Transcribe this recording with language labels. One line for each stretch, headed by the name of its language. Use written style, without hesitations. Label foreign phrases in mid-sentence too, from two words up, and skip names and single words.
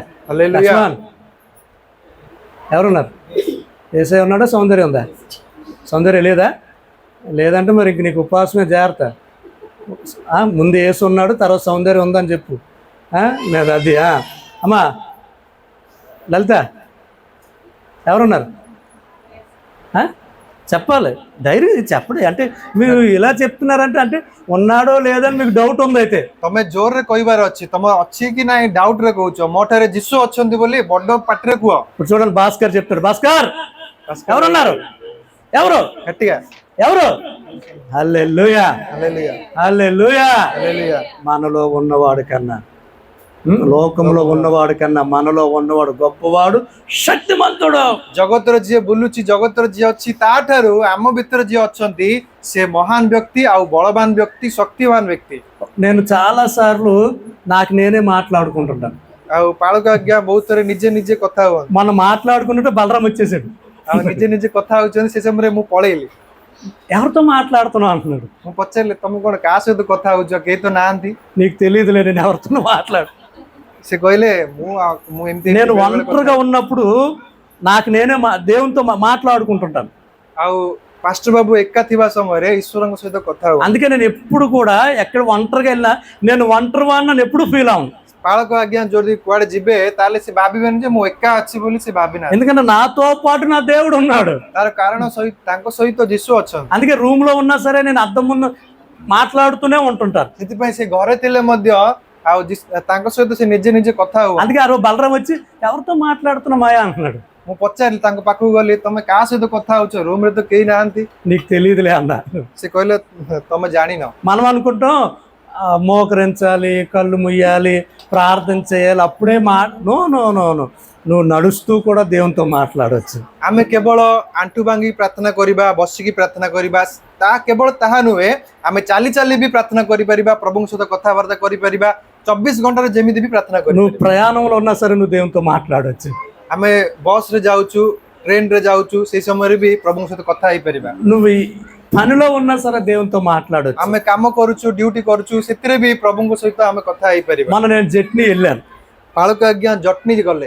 Odia: ହାଲେଲୁୟା।
Telugu: లక్ష్మణ్ ఎవరున్నారు? ఏసై ఉన్నాడా? సౌందర్యం ఉందా? సౌందర్యం లేదా? లేదంటే మరి ఇంక నీకు ఉపవాసమే జాగ్రత్త. ముందు ఏసు ఉన్నాడు, తర్వాత సౌందర్యం ఉందని చెప్పు. నేను అది అమ్మా లలిత ఎవరున్నారు? చెప్పాలి, ధైర్యం చెప్పండి. అంటే మీరు ఇలా చెప్తున్నారంటే అంటే ఉన్నాడో లేదని మీకు డౌట్ ఉంది. అయితే
Odia: ତମେ ଜୋରରେ କହିବାର ଅଛି, ତମ ଅଛି କି ନାଇଁ ଡାଉଟ ରେ କହୁଛ। ମୋ ଠାରେ ଯୀଶୁ ଅଛନ୍ତି ବୋଲି ବଡ ପାଟିରେ କୁହ।
Telugu: ఇప్పుడు చూడండి, భాస్కర్ చెప్తాడు. భాస్కర్ ఎవరున్నారు? ఎవరు? గట్టిగా ఎవరు? హల్లెలూయా, హల్లెలూయా, హల్లెలూయా. హల్లెలూయా। మనలో ఉన్నవాడు కన్నా, లోకంలో ఉన్నవాడు కన్నా మనలో ఉన్నవాడు గొప్పవాడు, శక్తిమంతుడు.
Odia: ଜଗତର ଯିଏ ବୁଲୁଛି, ଜଗତର ଯିଏ ଅଛି ତାଠାରୁ ଆମ ଭିତରେ ଯିଏ ଅଛନ୍ତି ସେ ମହାନ ବ୍ୟକ୍ତି ଆଉ ବଳବାନ ବ୍ୟକ୍ତି, ଶକ୍ତିମାନ ବ୍ୟକ୍ତି।
Telugu: నేను చాలా సార్లు నాకు నేనే మాట్లాడుకుంటుంటాను.
Odia: ଆଉ ପାଳକ ଆଜ୍ଞା ବହୁତ ଥର ନିଜେ ନିଜେ କଥା ହୁଅନ୍ତି।
Telugu: మనం మాట్లాడుకుంటుంటే బలరాం వచ్చేసాడు.
Odia: ଆଉ ନିଜେ ନିଜେ କଥା ହଉଛନ୍ତି। ସେ ସମୟରେ ମୁଁ ପଳେଇଲି।
Telugu: ఎవరితో మాట్లాడుతున్నావు అంటున్నాడు.
Odia: ମୁଁ పଚାରିଲି ତମେ କଣ କାହା ସହିତ କଥା ହଉଛ? କେହି ତ ନାହାନ୍ତି।
Telugu: నీకు తెలియదులే నేను ఎవరితో మాట్లాడు.
Odia: ସେ କହିଲେ ମୁଁ ଏମିତି
Telugu: నేను ఒంటరిగా ఉన్నప్పుడు నాకు నేనే దేవునితో మాట్లాడుకుంటుంటాను।
Odia: ଆଉ పాస్టర్ బాబు ఎక్కా ଥିବା సమୟରେ ଈଶ୍ୱରଙ୍କ ସହିତ କଥା ହୁଅ।
Telugu: అందుకే నేను ఎప్పుడు కూడా ఎక్కడ ఒంటరిగా వెళ్ళినా నేను ఒంటరి వాడిని ఎప్పుడు ఫీల్ అవును।
Odia: ପାଳକ ଆଜ୍ଞା ଯଦି କୁଆଡେ ଯିବେ ତାହେଲେ ସେ ଭାବିବେନି ଯେ ମୁଁ ଏକା ଅଛି ବୋଲି ସେ ଭାବିନାହାନ୍ତି।
Telugu: ఎందుకంటే నాతో పాటు నా దేవుడు ఉన్నాడు।
Odia: ତାର କାରଣ ତାଙ୍କ ସହିତ ଯୀଶୁ ଅଛନ୍ତି।
Telugu: అందుకే రూమ్ లో ఉన్నా సరే నేను అద్దం ముందు మాట్లాడుతూనే ఉంటుంటాను।
Odia: ସେଥିପାଇଁ ସେ ଘରେ ଥିଲେ ମଧ୍ୟ ଆଉ ତାଙ୍କ ସହିତ ସେ ନିଜେ ନିଜେ କଥା ହୁଅ।
Telugu: అందుకే ఆ రోజు బలరాం వచ్చి ఎవరితో మాట్లాడుతున్నామాయా అంటున్నాడు।
Odia: ମୁଁ పଚାରିଲି, ତାଙ୍କ ପାଖକୁ గଲି, ତମେ କାହା ସହିତ କଥା ହଉଛ? ରୁମ ରେ ତ କେହି ନାହାନ୍ତି।
Telugu: నీకు తెలియదులే అన్న।
Odia: ସେ କହିଲେ ତମେ ଜାଣିନ।
Telugu: మనం అనుకుంటాం మోకరించాలి, కళ్ళు ముయ్యాలి, ప్రార్థన చేయాలి, అప్పుడే
English: no no no no
Telugu: నువ్వు నడుస్తూ కూడా దేవునితో మాట్లాడవచ్చు।
Odia: ଆମେ କେବଳ ଆଣ୍ଠୁ ଭାଙ୍ଗି ପ୍ରାର୍ଥନା କରିବା, ବସିକି ପ୍ରାର୍ଥନା କରିବା, କେବଳ ତାହା ନୁହେଁ, ଆମେ ଚାଲି ଚାଲି ବି ପ୍ରାର୍ଥନା କରିପାରିବା, ପ୍ରଭୁଙ୍କ ସହିତ କଥାବାର୍ତ୍ତା କରିପାରିବା, 24 ଘଣ୍ଟାରେ ଯେମିତି ବି ପ୍ରାର୍ଥନା କରିପାରିବା।
Telugu: నువ్వు ప్రయాణంలో ఉన్నా సరే నువ్వు దేవునితో మాట్లాడవచ్చు।
Odia: ଆମେ ବସ ରେ ଯାଉଛୁ, ట్రైన్ ରେ ଯାଉଛୁ, ସେଇ ସମୟରେ ବି ପ୍ରଭୁଙ୍କ ସହିତ କଥା ହେଇପାରିବା।
Telugu: నువ్వు పనిలో ఉన్నా సరే దేవునితో మాట్లాడవచ్చు।
Odia: ଆମେ କାମ କରୁଛୁ, ଡ୍ୟୁଟି କରୁଛୁ, ସେଥିରେ ବି ପ୍ରଭୁଙ୍କ ସହିତ ଆମେ କଥା ହେଇପାରିବା।
Telugu: మొన్న నేను జట్ని వెళ్ళాను।
Odia: ପାଳକ ଆଜ୍ଞା ଜଟନୀ ଗଲେ,